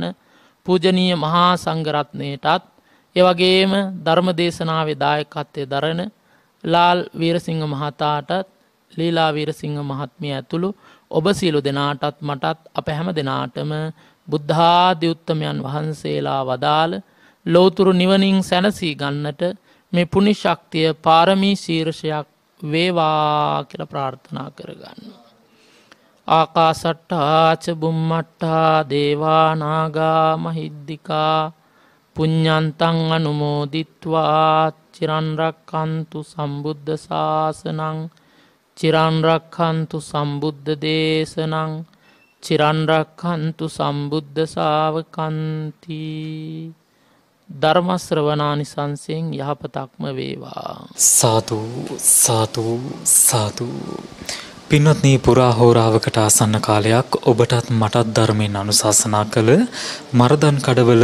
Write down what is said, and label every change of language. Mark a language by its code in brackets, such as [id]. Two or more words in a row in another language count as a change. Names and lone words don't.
[si] පූජනීය මහා සංඝරත්නයටත් ඒ වගේම ධර්ම දේශනාවේ දායකත්වයේ දරන ලාල් වීරසිංහ මහතාටත් ලීලා වීරසිංහ මහත්මිය ඇතුළු ඔබ සියලු දෙනාටත් මටත් අප හැම දෙනාටම බුද්ධ ආදී උත්තමයන් වහන්සේලා වදාළ ලෞතුරු නිවනින් සැනසී ගන්නට මේ පුණ්‍ය ශක්තිය පාරමී ශීර්ෂයක් වේවා කියලා ප්‍රාර්ථනා කරගන්න. [pi] ආකාසට්ටා ච බුම්මට්ටා දේවා නාග මහිද්దికා පුඤ්ඤන්තං අනුමෝදිත්වා චිරන් රක්ඛන්තු සම්බුද්ධ ශාසනං චිරන් රක්ඛන්තු සම්බුද්ධ දේශනං චිරන් රක්ඛන්තු සම්බුද්ධ ශාවකන්ති. [si] ධර්ම ශ්‍රවණානිසංසයෙන් යහපතක්ම වේවා. සාදු සාදු සාදු. පින්වත්නි, පුරා හෝරාවකට ආසන්න කාලයක් ඔබටත් මටත් ධර්මයෙන් අනුශාසනා කළ මරදන් කඩවල